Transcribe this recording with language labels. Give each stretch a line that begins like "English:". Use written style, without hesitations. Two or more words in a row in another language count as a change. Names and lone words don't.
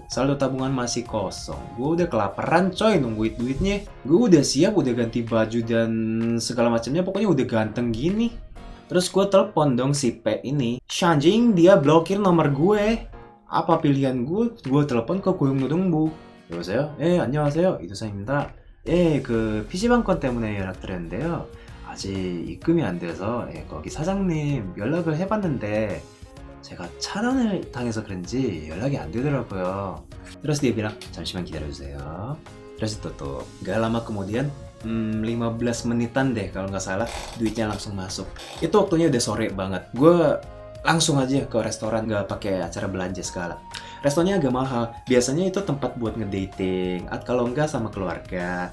Indonesian: Saldo tabungan masih kosong. Gue udah kelaparan coy nungguin duitnya. Gue udah siap, udah ganti baju dan segala macamnya. Pokoknya udah ganteng gini. Terus gue telepon dong si P ini. Shanjing, dia blokir nomor gue. Apa pilihan gue? Gue telepon ke Koyong Nodongbo.
Korean: 여보세요? 안녕하세요. 이두상입니다. 그 PC방 건 때문에 연락드렸는데요. 아직 입금이 안 돼서 거기 사장님 연락을 해봤는데 제가 차단을 당해서 그런지 연락이 안 되더라고요.
Indonesian: Terus dia bilang,
Korean: 잠시만 기다려주세요.
Indonesian: Terus itu tuh, gak lama kemudian 15 menitan deh kalau nggak salah, duitnya langsung masuk. Itu waktunya udah sore banget. Gue langsung aja ke restoran, gak pakai acara belanja segala. Restorannya agak mahal, biasanya itu tempat buat ngedating, kalau enggak sama keluarga.